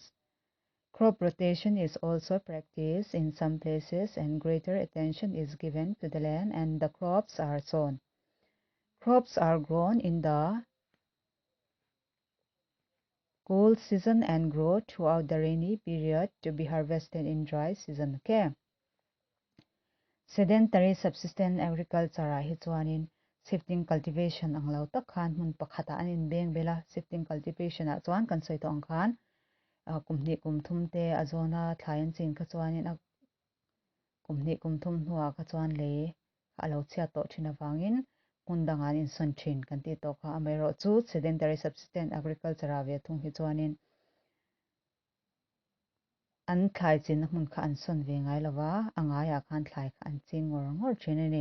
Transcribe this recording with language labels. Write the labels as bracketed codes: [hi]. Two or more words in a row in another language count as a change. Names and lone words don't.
[en] Crop rotation is also practiced in some places and greater attention is given to the land and the crops are sown. Crops are grown in the cool season and grow throughout the rainy period to be harvested in dry season. Okay. Sedentary subsistence agriculture [lus] hi chuanin [en] shifting cultivation [lus] ang lo tak khan mun pakhata an in beng bela [en] shifting cultivation [lus] a chuan kan soi to ang khan kumhni kumthum te azona thlain chin kha chuanin kumhni kumthum hnuwa kha chuan le alo chia to thina wangin kundangan in son thin kan ti to kha amero chu [en] sedentary subsistence agriculture [lus] a ve thung hi chuanin an thlai chin mun kha an son ve ngai lawa anga ya khan thlai kha an ching ngor thina ni.